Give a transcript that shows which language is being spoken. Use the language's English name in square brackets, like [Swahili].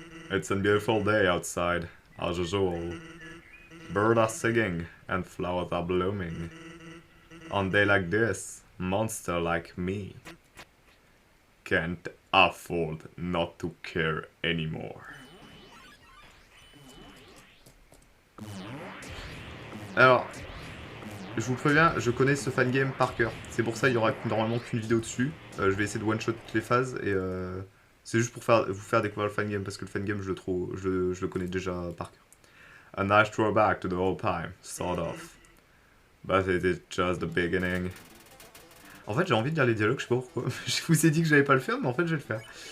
[English] It's a beautiful day outside, as usual. Birds are singing and flowers are blooming. On a day like this, monster like me can't afford not to care anymore. [French] Alors, je vous préviens, je connais ce fangame par cœur. C'est pour ça il y aura normalement qu'une vidéo dessus. Je vais essayer de one-shot toutes les phases et c'est juste pour vous faire découvrir le fangame parce que le fangame je le connais déjà par cœur. [English] A nice throwback to the old time, sort of. But it is just the beginning. [French] En fait, j'ai envie de lire les dialogues, je sais pas pourquoi. Je vous ai dit que j'allais pas le faire, mais en fait, je vais le faire.